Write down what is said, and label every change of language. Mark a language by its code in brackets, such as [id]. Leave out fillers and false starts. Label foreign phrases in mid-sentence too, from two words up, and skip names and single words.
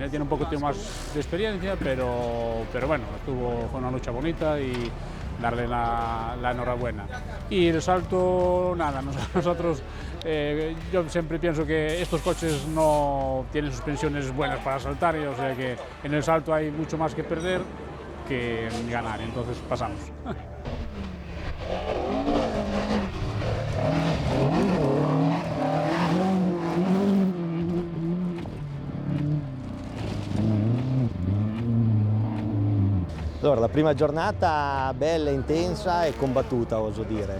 [es] Él tiene un poquito más de experiencia, pero bueno, fue una lucha bonita y darle la enhorabuena. Y el salto, nada, nosotros, yo siempre pienso que estos coches no tienen suspensiones buenas para saltar, o sea que en el salto hay mucho más que perder que ganar, entonces pasamos. [it] Allora, la prima giornata bella, intensa e combattuta, oso dire.